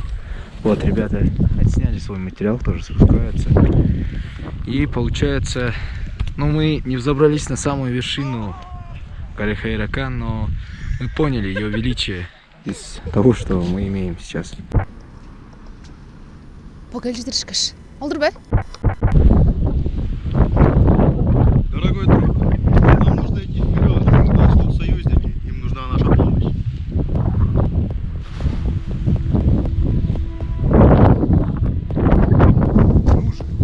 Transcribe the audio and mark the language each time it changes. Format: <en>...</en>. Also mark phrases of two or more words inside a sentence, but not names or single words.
<ru>Вот, ребята отсняли свой материал, тоже спускаются. И получается, ну, мы не взобрались на самую вершину горы Хайракан, но мы поняли ее величие из того, что мы имеем сейчас. Покажи трешкаш.</ru> <kk>Олдыр бе?</kk> <ru>Дорогой друг, нам нужно идти вперед. Нас тут союзники, им нужна наша помощь. Нужен.</ru>